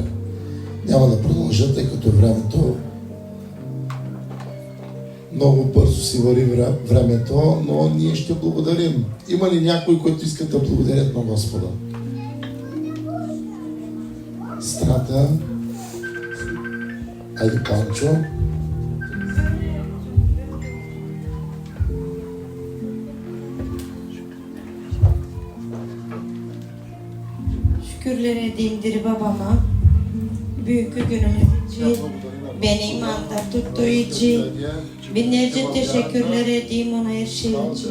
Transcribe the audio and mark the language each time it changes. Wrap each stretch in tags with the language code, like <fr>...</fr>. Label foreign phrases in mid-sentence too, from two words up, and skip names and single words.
<bg>Няма да продължа, тъй като времето много бързо си вари времето, но ние ще благодарим. Има ли някой, който искат да благодарят на Господа? Страта. Айде, Панчо.</bg> <tr>Şükürler edeyim diri babama. Büyük günümüz için, beni imanda tuttuğu için, binlerce teşekkürler edeyim ona her şey için.</tr>